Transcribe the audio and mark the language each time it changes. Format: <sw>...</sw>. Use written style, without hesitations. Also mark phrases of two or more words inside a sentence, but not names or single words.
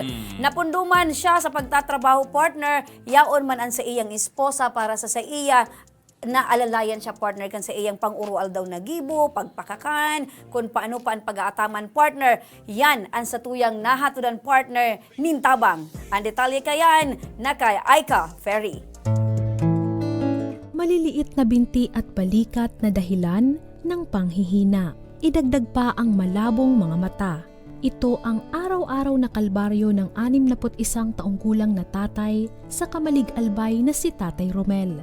<bik>Napunduman siya sa pagtatrabaho partner, yaon man ang sa iyang esposa para sa iya na alalayan siya partner kan sa iyang pang-urual daw na gibo, pagpakakan, kung paano pa ang pag-aataman partner. Yan ang satuyang nahatudan partner nintabang. Ang detalye kayan na kay Aika Ferry.</bik> <tl>Maliliit na binti at balikat na dahilan ng panghihina. Idagdag pa ang malabong mga mata. Ito ang araw-araw na kalbaryo ng 61 taong gulang na tatay sa Kamalig-Albay na si Tatay Romel.</tl>